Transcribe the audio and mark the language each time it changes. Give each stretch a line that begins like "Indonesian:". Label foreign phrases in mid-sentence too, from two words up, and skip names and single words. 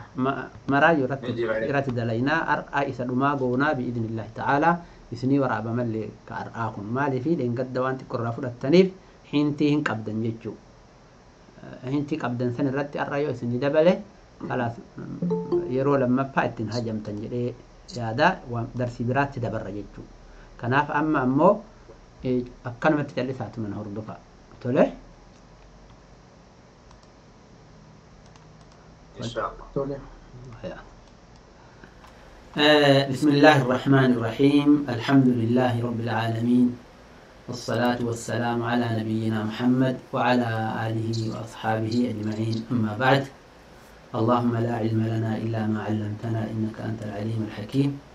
Oromo: maraayyuu irratti dalaynaa ar'aa isa dhumaa goonaa
Arabic: بإذن الله تعالى
Oromo: isinii waraabamallee ka ar'aa kun maalii fi dheengadda waan xiqqoorraa fudhattaniif hintii hin qabdan jechuu hintii qabdan san irratti ar'aa yoo isinii dabale kalaas yeroo lammaffaa ittiin hajamtan jedhee yaada darsii biraatti dabarra jechuu kanaaf amma ammoo akkanumatti callisaatu mana hordofa tole
Arabic: بسم الله الرحمن الرحيم الحمد لله رب العالمين والصلاة والسلام على نبينا محمد وعلى آله وأصحابه أجمعين أما بعد اللهم لا علم لنا إلا ما علمتنا إنك أنت العليم الحكيم